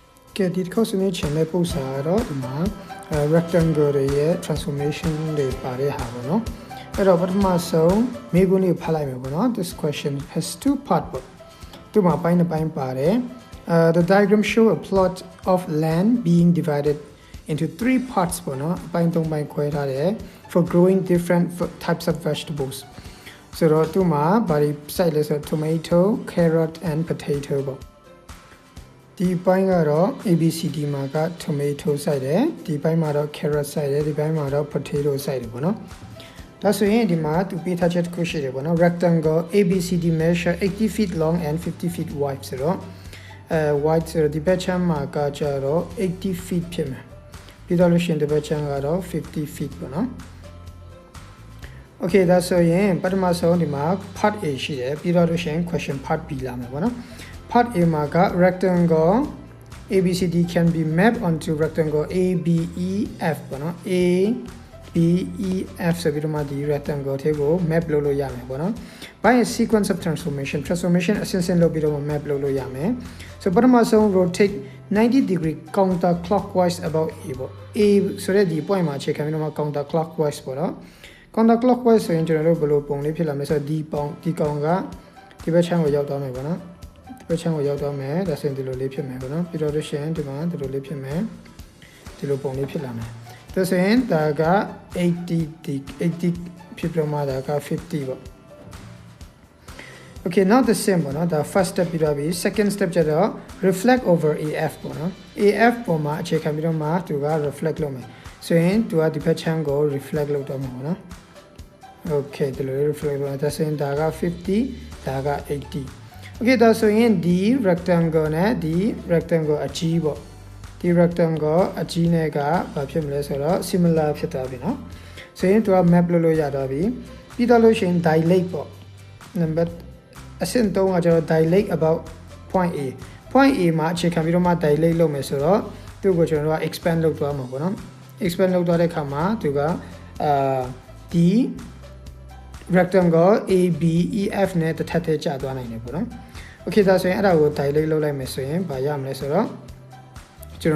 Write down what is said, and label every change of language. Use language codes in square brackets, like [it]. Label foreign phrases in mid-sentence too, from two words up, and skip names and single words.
[my] ကဲဒီတစ်ခေါက်ဆွေးနွေးချင်တဲ့ပုံစံကတော့ဒီမှာ rectangle ရဲ့ transformation တွေပါတဲ့ဟာပေါ့နော်အဲ့တော့ပထမဆုံးမိကုန်းလေးဖတ်လိုက်မယ်ပေါ့နော် [en] this question has two parts [my] ပေါ့ဒီမှာပိုင်း တစ်ပိုင်းပါတယ် [en] the diagram show a plot of land being divided into three parts [my] ပေါ့နော်အပိုင်း၃ပိုင်းခွဲထားတယ် [en] for growing different types of [my] vegetables ဆိုတော့ဒီမှာဘာတွေစိုက်လဲဆိုတော့ [en] tomato carrot and potato [my] ပေါ့ဒီပိုင်းကတော့ ABCD မှာက tomato စိုက်တယ်ဒီပိုင်းမှာတော့ carrot စိုက်တယ်ဒီပိုင်းမှာတော့ potato စိုက်တယ်ပေါ့နော်ဒါဆိုရင်ဒီမှာသူပေးထားချက်တစ်ခုရှိတယ်ပေါ့နော် [en] rectangle ABCD measure 80 feet long and 50 feet wide [my] ဆိုတော့wide ဆိုတော့ဒီဘက်ချမ်းမှာကကျတော့80 feet ဖြစ်မယ်ပြီးတော့လို့ရှိရင်ဒီဘက်ချမ်းကတော့50 feet ပေါ့နော် Okay ဒါဆိုရင်ပထမဆုံးဒီမှာ part A ရှိတယ်ပြီးတော့လို့ရှိရင် [en] question part B [my] လာမယ်ပေါ့နော် Part A မှာက [en] rectangle ABCD can be mapped onto rectangle ABEF [my] ပေါ့နော် ABEF ဆိုပြီးတော့မှဒီ rectangle ထဲကို map လုပ်လို့ရမယ်ပေါ့နော် [en] by a sequence of transformation [my] အစဉ်စဉ်လုပ်ပြီးတော့ map လုပ်လို့ရမယ် so ပထမဆုံး [en] rotate 90 degree counter clockwise about A [my] ပေါ့ A ဆိုတဲ့ဒီ point မှာအခြေခံပြီးတော့မှ [en] counter clockwise [my] ပေါ့နော် [en] counter clockwise [my] ဆိုရင်ကျွန်တော်တို့ဘယ်လိုပုံလေးဖြစ်လာမလဲဆိုတော့ဒီကောင်ကဒီဘက်ချမ်းကိုရောက်သွားမယ်ပေါ့နော်ဘယ်ချမ်းကိုရောက်တော့မယ်ဒါဆိုရင်ဒီလိုလေးဖြစ်မယ်ပေါ့နော်ပြီးတော့လို့ရှိရင်ဒီမှာဒီလိုလေးဖြစ်မယ်ဒီလိုပုံလေးဖြစ်လာမယ်ဒါဆိုရင်ဒါက80ဖြစ်ပြီးမှဒါက50ပေါ့ [en] Okay now the same [my] ပေါ့နော်ဒါ [en] first step [my] ပြီးတော့ပြီ [en] second step [my] ကျတော့ [en] reflect over AF [my] ပေါ့နော် AF ပေါ်မှာအခြေခံပြီးတော့မှသူက reflect လုပ်မယ်ဆိုရင်သူကဒီဘက်ချမ်းကို reflect လုပ်တော့မှာပေါ့နော် Okay ဒီလို reflect လုပ်ဒါဆိုရင်ဒါက50ဒါက80Okay ဒါ ဆိုရင်ဒီ rectangle နဲ့ဒီ rectangle အကြီးပေါ့ဒီ rectangle အကြီးနဲ့ကဘာဖြစ်မလဲဆိုတော့ similar ဖြစ်သွားပြီเนาะဆိုရင်သူက map လုပ်လို့ရတော့ပြီပြီးတော့လို့ရှိရင် dilate ပေါ့ number အ ဆင့်3ကကျတော့ [en] dilate about point A [my] မှာအခြေခံပြီးတော့မှ dilate လုပ်မယ်ဆိုတော့သူ့ကိုကျွန်တော်တို့က expand လုပ်သွားမှာပေါ့เนาะ expand လုပ်သွားတဲ့အခါမှာသူကဒီ rectangle ABEF နဲ့တစ်ထပ်တည်းကျသွားနိုင်တယ်ပေါ့နော် Okay ဒါဆိုရင်အဲ့ဒါကို dilate လုပ်လိုက်မယ်ဆိုရင်ဘာရမလဲဆိုတော့ကျွန်